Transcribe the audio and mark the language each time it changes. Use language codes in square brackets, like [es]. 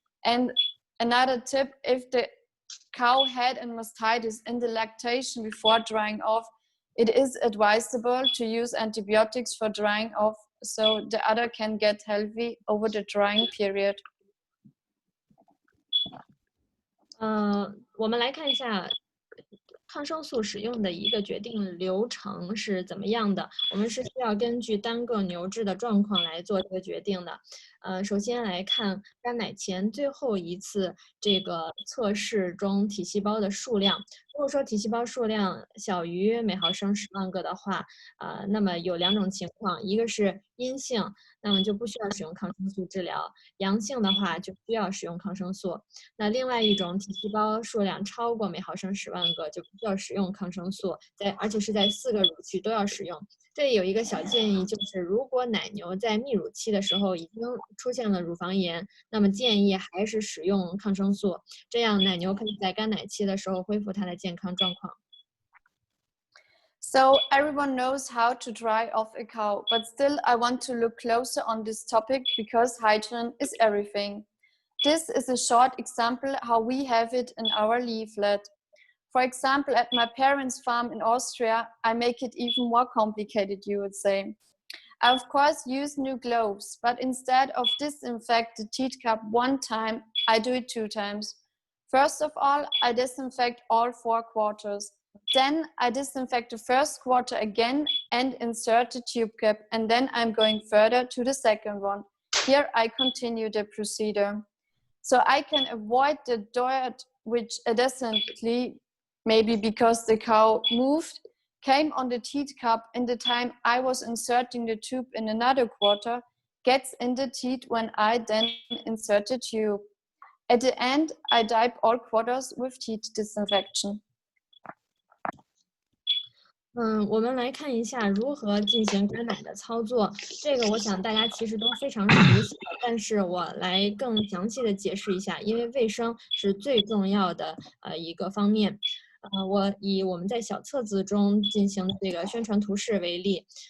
[en] And another tip, if the cow had a mastitis in the lactation before drying off, it is advisable to use antibiotics for drying off so the udder can get healthy over the drying period. [zh] 我们来看一下抗生素使用的一个决定流程是怎么样的。我们是需要根据单个牛只的状况来做这个决定的。首先来看干奶前最后一次这个测试中体细胞的数量。如果说体细胞数量小于每毫升10万个的话，那么有2种情况，一个是阴性，那么就不需要使用抗生素治疗；阳性的话就需要使用抗生素。那另外一种体细胞数量超过每毫升10万个就不需要使用抗生素，而且是在4个乳区都要使用。这里有一个小建议，就是如果奶牛在泌乳期的时候已经出现了乳房炎，那么建议还是使用抗生素，这样奶牛可以在干奶期的时候恢复它的健康状况。 [en] So everyone knows how to dry off a cow, but still I want to look closer on this topic because hygiene is everything. This is a short example how we have it in our leaflet. For example, at my parents' farm in Austria, I make it even more complicated, you would say. I of course use new gloves, but instead of disinfect the teat cup 1 time, I do it 2 times. First of all, I disinfect all 4 quarters. Then I disinfect the first quarter again and insert the tube cap, and then I'm going further to the second one. Here I continue the procedure. So I can avoid the dirt which adjacently, maybe because the cow moved, came on the teat cup in the time I was inserting the tube in another quarter, gets in the teat when I then insert the tube. At the end, I dip all quarters with teat disinfection. [zh] 我们来看一下如何进行干奶的操作。这个我想大家其实都非常熟悉，但是我来更详细的解释一下，因为卫生是最重要的一个方面。我以我们在小册子中进行的这个宣传图示为例。